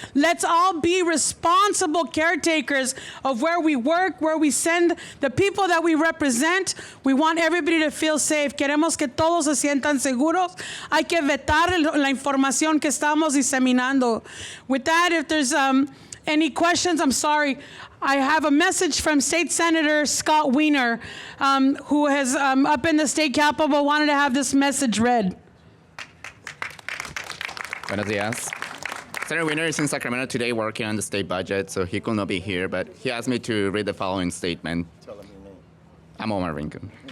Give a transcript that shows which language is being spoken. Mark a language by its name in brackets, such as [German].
[English] Let's all be responsible caretakers of where we work, where we send the people that we represent. We want everybody to feel safe. [Spanish] Queremos que todos se sientan seguros. Hay que vetar la información que estamos diseminando. [English] With that, if there's any questions, I'm sorry. I have a message from State Senator Scott Wiener, who has up in the state capitol wanted to have this message read. [Spanish] Buenos dias. [English] Senator Wiener is in Sacramento today working on the state budget, so he could not be here, but he asked me to read the following statement. Tell him your name. I'm Omar Rincon.